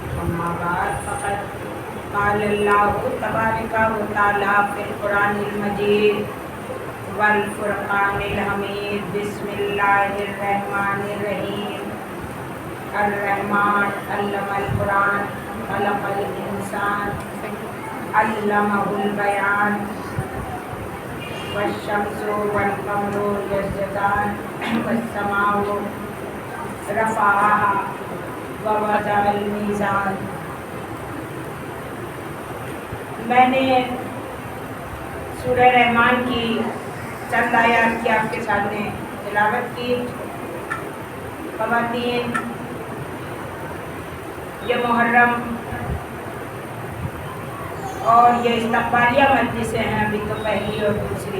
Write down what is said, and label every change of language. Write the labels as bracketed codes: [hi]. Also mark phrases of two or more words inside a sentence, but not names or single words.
[ar] أما بعد فقد قال الله تبارك وتعالى في القرآن المجيد والفرقان الحميد. بسم الله الرحمن الرحيم. الرحمن علم القرآن خلق الإنسان علمه البيان والشمس والقمر يسجدان والسماء رفعها ووضع الميزان. [ur] میں نے سورہ رحمان کی چند آیت کی آپ کے سامنے تلاوت کی. خواتین، یہ محرم اور یہ استقبالیہ مجلسیں ہیں، ابھی تو پہلی اور دوسری.